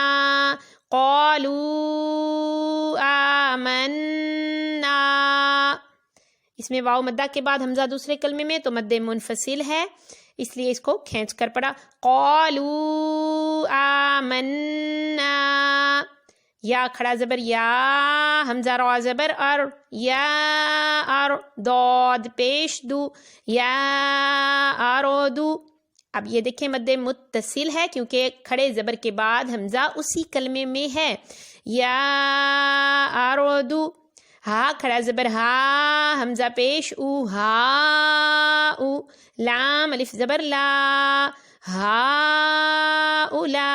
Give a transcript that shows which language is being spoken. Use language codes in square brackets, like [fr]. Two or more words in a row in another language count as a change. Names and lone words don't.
[ar] قالو آمنا۔ [ur] اس میں واو مدہ کے بعد حمزہ دوسرے کلمے میں تو مد منفصل ہے، اس لیے اس کو کھینچ کر پڑھا۔ [ar] قالو آمنا۔ [ur] یا کھڑا زبر یا، حمزہ را زبر ار، یا ار۔ داد پیش دو، یا آرودو۔ اب یہ دیکھیں مد متصل ہے کیونکہ کھڑے زبر کے بعد حمزہ اسی کلمے میں ہے، یا آرودو۔ ہا کھڑا زبر ہا، حمزہ پیش او، ہا او۔ لام الف زبر لا، ہا اولا۔